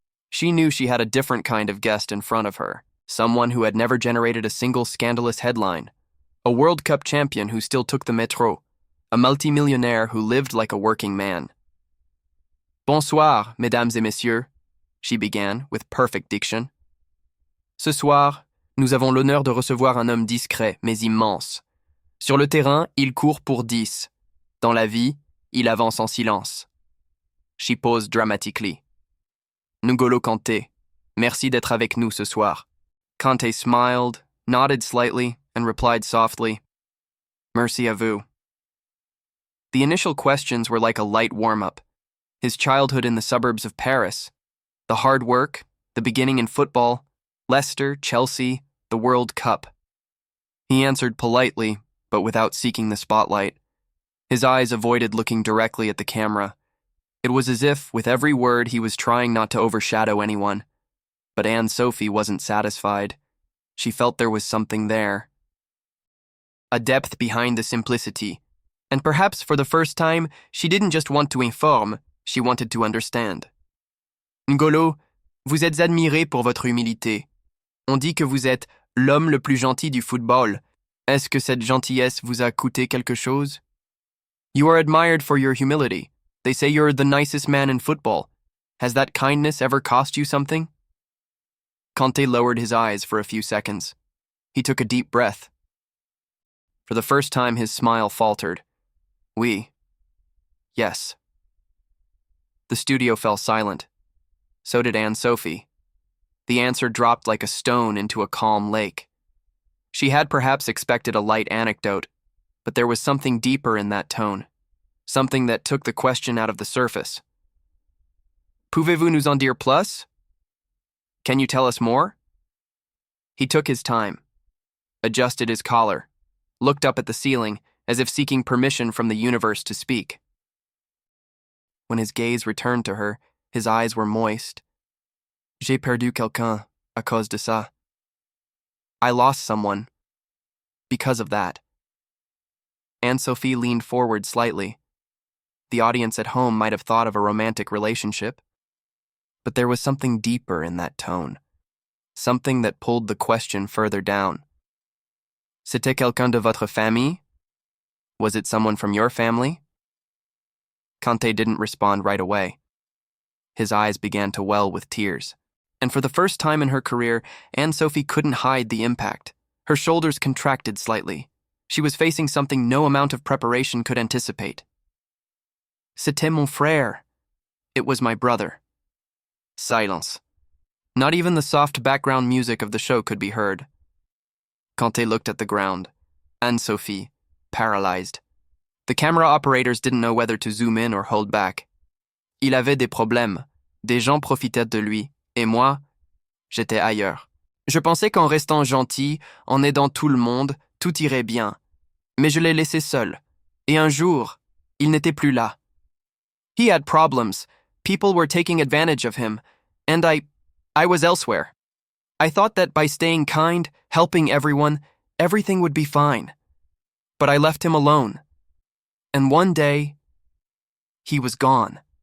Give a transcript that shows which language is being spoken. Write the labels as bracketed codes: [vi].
[en] She knew she had a different kind of guest in front of her, someone who had never generated a single scandalous headline, a World Cup champion who still took the métro, a multimillionaire who lived like a working man. [fr] Bonsoir, mesdames et messieurs, [en] she began with perfect diction. [fr] Ce soir, nous avons l'honneur de recevoir un homme discret mais immense. Sur le terrain, il court pour 10. Dans la vie, il avance en silence. [en] She paused dramatically. [fr] N'Golo Kanté, merci d'être avec nous ce soir. [en] Kanté smiled, nodded slightly, and replied softly, [fr] Merci à vous. [en] The initial questions were like a light warm-up. His childhood in the suburbs of Paris, the hard work, the beginning in football, Leicester, Chelsea, the World Cup. He answered politely, but without seeking the spotlight. His eyes avoided looking directly at the camera. It was as if, with every word, he was trying not to overshadow anyone. But Anne-Sophie wasn't satisfied. She felt there was something there. A depth behind the simplicity. And perhaps for the first time, she didn't just want to inform, she wanted to understand. [fr] N'Golo, vous êtes admiré pour votre humilité. On dit que vous êtes l'homme le plus gentil du football. Est-ce que cette gentillesse vous a coûté quelque chose? [en] You are admired for your humility. They say you're the nicest man in football. Has that kindness ever cost you something? Kanté lowered his eyes for a few seconds. He took a deep breath. For the first time, his smile faltered. [fr] Oui. [en] Yes. The studio fell silent. So did Anne-Sophie. The answer dropped like a stone into a calm lake. She had perhaps expected a light anecdote, but there was something deeper in that tone. Something that took the question out of the surface. [fr] Pouvez-vous nous en dire plus? [en] Can you tell us more? He took his time, adjusted his collar, looked up at the ceiling as if seeking permission from the universe to speak. When his gaze returned to her, his eyes were moist. [fr] J'ai perdu quelqu'un à cause de ça. [en] I lost someone because of that. Anne-Sophie leaned forward slightly. The audience at home might have thought of a romantic relationship, but there was something deeper in that tone, something that pulled the question further down. [fr] C'était quelqu'un de votre famille? [en] Was it someone from your family? Kanté didn't respond right away. His eyes began to well with tears, and for the first time in her career, Anne-Sophie couldn't hide the impact. Her shoulders contracted slightly. She was facing something no amount of preparation could anticipate. [fr] C'était mon frère. [en] It was my brother. Silence. Not even the soft background music of the show could be heard. Kanté looked at the ground. Anne-Sophie, paralyzed. The camera operators didn't know whether to zoom in or hold back. [fr] Il avait des problèmes. Des gens profitaient de lui. Et moi, j'étais ailleurs. Je pensais qu'en restant gentil, en aidant tout le monde, tout irait bien. Mais je l'ai laissé seul. Et un jour, il n'était plus là. [en] He had problems. People were taking advantage of him. And I was elsewhere. I thought that by staying kind, helping everyone, everything would be fine. But I left him alone. And one day, he was gone.